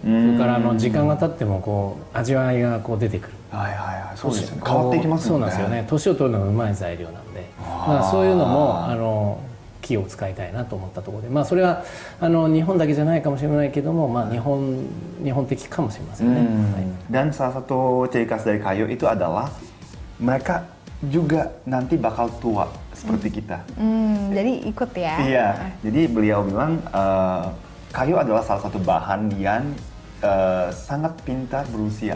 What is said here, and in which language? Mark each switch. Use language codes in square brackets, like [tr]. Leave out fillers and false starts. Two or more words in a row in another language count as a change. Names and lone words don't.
[ja] それから時間が経ってもこう味わいがこう出てくる。そうですね。変わっていきますよね。そうなんですよね。年を取るのがうまい材料なんで、そういうのも木を使いたいなと思ったところで、それは日本だけじゃないかもしれないけども、日本的かもしれませんね。 [id] Dan salah satu ciri khas dari kayu itu adalah mereka juga nanti bakal tua seperti kita. Jadi ikut ya. Iya. Jadi beliau bilang kayu adalah salah satu bahan yang sangat pintar berusia.